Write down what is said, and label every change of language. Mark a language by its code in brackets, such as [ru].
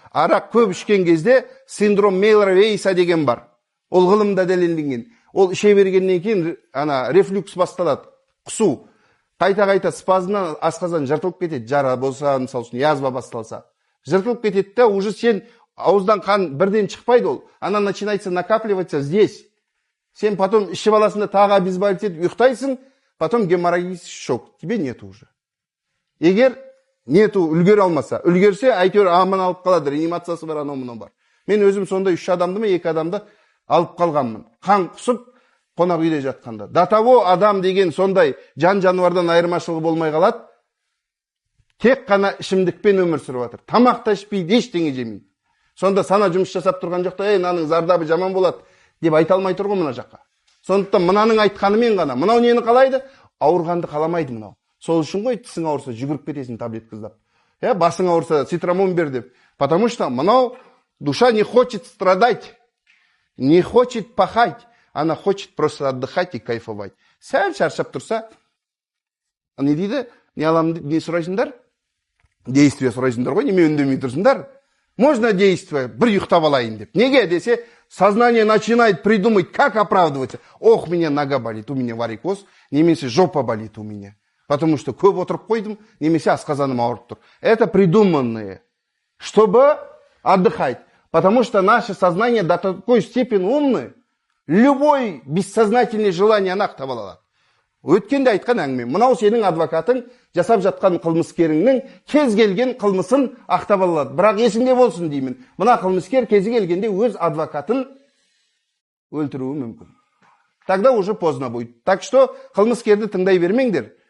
[kk] Арақ көп ішкен кезде синдром Мейлера-Вейса деген бар. Ол ғылымда дәлелденген. Ол іше бергеннен кейін рефлюкс басталады. Құсу. Қайта спазмнан асқазан жыртылып кетеді. Жара болса, мысалы үшін язва басталса. Жыртылып кетеді де, уже сен ауыздан қан бірден шықпайды ол. [ru] Она начинается накапливаться здесь. [kk] Сен потом ішіп аласында тағы обезболить етіп ұйықтайсың, потом геморрагический шок. [ru] Тебе нет уже. [kk] Егер нету, үлгер алмаса. Үлгерсе, әйтеуір аман алып қалады. Реанимациясы бар, анау бар. Мен өзім сонда 3 адамды ма, 2 адамды алып қалғанмын. Қан құсып, қонақ үйде жатқанда. [ru] До того [kk] адам деген сондай жан-жануардан айырмашылығы болмай қалады. Тек қана ішімдікпен өмір сүріп жатыр. Тамақ та ішпейді, ештеңе жемейді. Сонда сана жұмыс жасап тұрған жоқта, мынаның зардабы жаман болады деп айта алмай тұр ғой мына жаққа. Сондықтан мынаның айтқанымен ғана, мынау нені қалайды? Ауырғанды қаламайды мынау. Сол үшін ғой тісің ауырса жүгіріп кетесің таблетка іздап. Басың ауырса цитрамон бер деп. [ru] Потому что мынау душа не хочет страдать, не хочет пахать, она хочет просто отдыхать и кайфовать. [kk] Сәл шаршап тұрса, не дейді? Не аламын, не сұрайсыңдар? Действие сұрайсыңдар ғой, неме үндемей тұрсыңдар? [ru] Можно действие, [kk] бір ұйықтап алайын деп. Неге десе, [ru] сознание начинает придумать, как оправдываться. Ох, у меня нога болит, у меня варикоз, [kk] немесе [ru] жопа болит у меня. Потому что [kk] көп отырып қойдым, немесе асқазаным ауырып тұр. [ru] Это придуманные, чтобы отдыхать. Потому что наше сознание до такой степени умное, любой бессознательное желание [kk] ақтап алады. Өткенде айтқан әңгіме, мынау сенің адвокатың жасап жатқан қылмыскеріңнің кез келген қылмысын ақтап алады. Бірақ есіңде болсын деймін. Мына қылмыскер кезі келгенде өз адвокатын өлтіруі мүмкін. [ru] Тогда уже поздно будет. Так что [kk] қылмыскерді тыңдай бермеңдер.